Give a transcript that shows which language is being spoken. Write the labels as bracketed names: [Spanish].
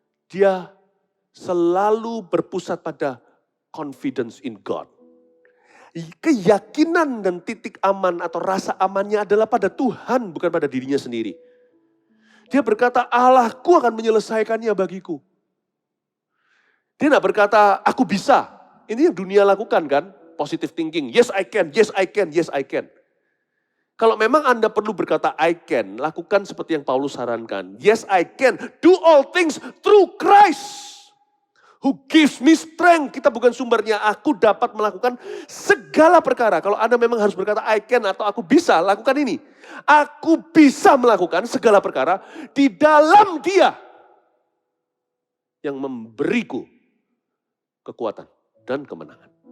[Indonesian] Dia selalu berpusat pada [English] confidence in God. [Indonesian] Keyakinan dan titik aman atau rasa amannya adalah pada Tuhan, bukan pada dirinya sendiri. Dia berkata, Allahku akan menyelesaikannya bagiku. Dia tidak berkata, aku bisa. Ini yang dunia lakukan kan, [English] positive thinking. Yes I can, yes I can, yes I can. [Indonesian] Kalau memang Anda perlu berkata [English] I can, [Indonesian] lakukan seperti yang Paulus sarankan. [English] Yes I can, do all things through Christ. Who gives me strength. [Indonesian] Kita bukan sumbernya, aku dapat melakukan segala perkara. Kalau Anda memang harus berkata [English] I can [Indonesian] atau aku bisa, lakukan ini. Aku bisa melakukan segala perkara di dalam Dia yang memberiku kekuatan dan kemenangan.